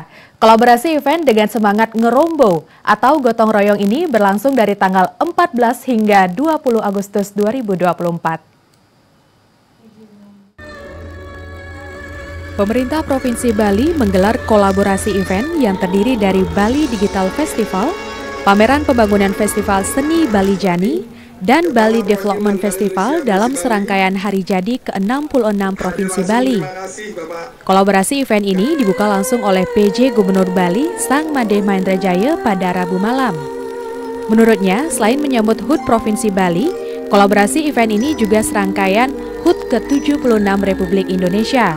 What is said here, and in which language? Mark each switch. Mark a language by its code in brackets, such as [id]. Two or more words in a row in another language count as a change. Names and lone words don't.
[id] Kolaborasi event dengan semangat ngerombo atau gotong royong ini berlangsung dari tanggal 14 hingga 20 Agustus 2024. Pemerintah Provinsi Bali menggelar kolaborasi event yang terdiri dari Bali Digital Festival, pameran pembangunan Festival Seni Bali Jani, dan Bali Development Festival dalam serangkaian hari jadi ke-66 Provinsi Bali. Kolaborasi event ini dibuka langsung oleh PJ Gubernur Bali, Sang Made Mahendrajaya pada Rabu malam. Menurutnya, selain menyambut HUT Provinsi Bali, kolaborasi event ini juga serangkaian HUT ke-76 Republik Indonesia.